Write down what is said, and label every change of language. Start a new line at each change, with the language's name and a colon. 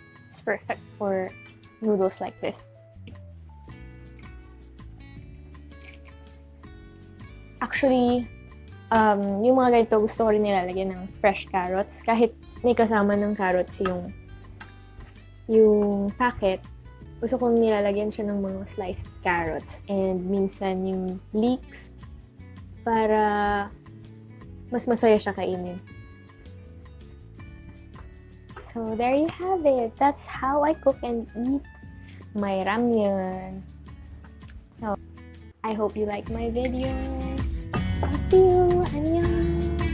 English: It's perfect for noodles like this.
Filipino: Actually, yung mga ganito gusto ko rin nilalagyan ng fresh carrots. Kahit may kasama ng carrots yung packet, gusto kong nilalagyan siya ng mga sliced carrots and minsan yung leeks para mas masaya siya kainin.
English: So, there you have it. That's how I cook and eat my ramyeon. So, I hope you like my video. I'll see you. Annyeong!